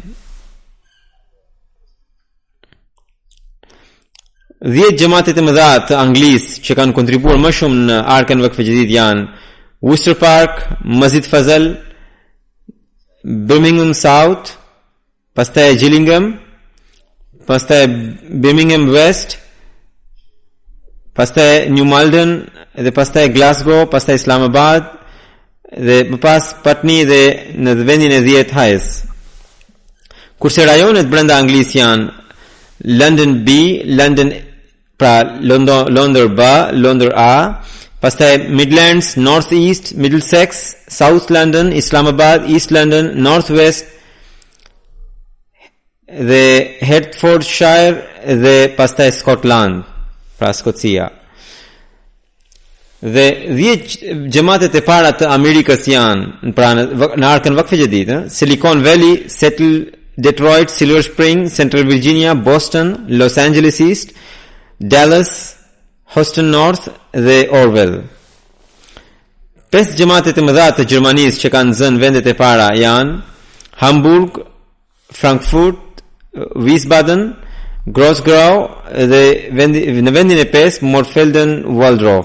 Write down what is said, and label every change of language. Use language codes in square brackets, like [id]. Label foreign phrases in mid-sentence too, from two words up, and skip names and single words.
[sq] 10 xhamatet e mëdha të Anglisë që kanë kontribuar më shumë në arkën Vakf-e Jadid janë Worcester Park, Masjid Fazal, Birmingham South, pastaj Gillingham, pastaj Birmingham West, pastaj New Malden dhe pastaj Glasgow, pastaj Islamabad dhe më pas Putney dhe në vendin e 10 Hayes. Kurse rajonet brenda Anglisë janë London B, London pra London B, London A, pastaj Midlands, North East, Middlesex, South London, Islamabad, East London, North West dhe Hertfordshire dhe pastaj Scotland, pra Skocia. Dhe 10 xhamatet e para të Amerikës janë pra në arkën Vakf-e Jadid, Silicon Valley, Seattle, Detroit, Silver Spring, Central Virginia, Boston, Los Angeles East, Dallas, Houston North dhe Orwell. 5 xhamatet e mëdha të Gjermanisë që kanë zënë vendet e para janë Hamburg, Frankfurt, Wiesbaden, Grossgrau dhe në vendin e 5 Morfelden, Waldorf.